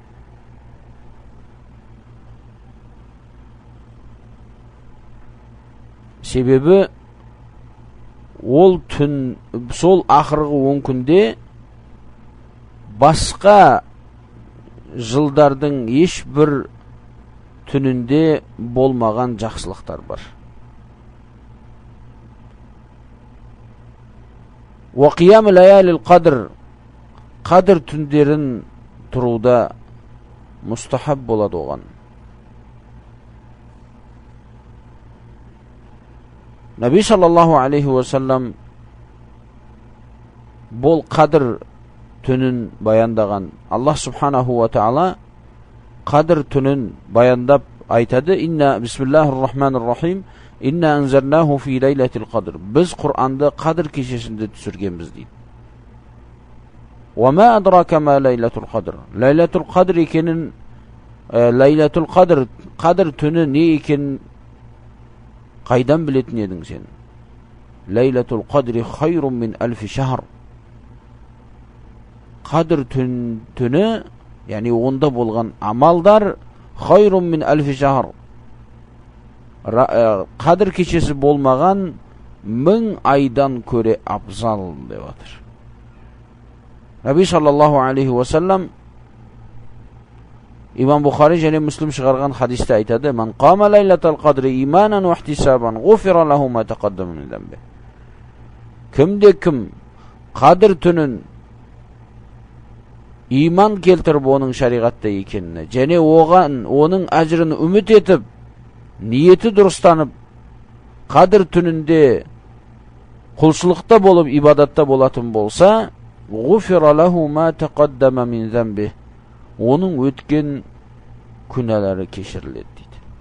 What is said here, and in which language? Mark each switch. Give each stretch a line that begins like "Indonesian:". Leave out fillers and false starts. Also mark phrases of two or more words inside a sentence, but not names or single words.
Kazakh: Себебі ол түн, сол ақырғы 10 күнде басқа жылдардың ешбір түнінде болмаған жақсылықтар бар.
Arabic: وقيام ليالي القدر
Kazakh: قدر түндерін тұруда мустахаб болады оған. Наби
Arabic: صلى الله عليه وسلم
Kazakh: бұл қадыр түнін баяндаған. Аллах
Arabic: سبحانه وتعالى
Kazakh: қадыр түнін баяндап айтады:
Arabic: "إنا بسم الله الرحمن الرحيم. إنا أنزلناه في ليلة القدر."
Kazakh: Біз Құранды қадыр кешесінде түсіргенбіз дейді.
Arabic: وما أدراك ما ليلة القدر." ليلة القدر
Kazakh: екенін,
Arabic: ليلة القدر,
Kazakh: қадыр түні не екенін қайдан білетін едің сен?
Arabic: ليلة القدر خير من ألف شهر.
Kazakh: Қадыр түні, яғни онда болған амалдар
Arabic: خير من ألف شهر.
Kazakh: Қадыр кешесі болмаған 1000 айдан көре абзал деп отыр. Наби
Arabic: صلى الله عليه وسلم
Kazakh: Имам Бухари және Муслим шығарған хадисте айтады:
Arabic: من قام ليلة القدر إيمانا واحتسابا غفر له ما تقدم من ذنبه."
Kazakh: Кімде-кім қадір түнін иман келтіріп оның шариғатта екеніне және оның әжірін үміт етіп ниеті дұрыстанып қадір түнінде құлшылықта болып ибадатта болатын болса,
Arabic: غفر له ما تقدم من ذنبه,
Kazakh: оның өткен күнәлары кешіріледі дейді.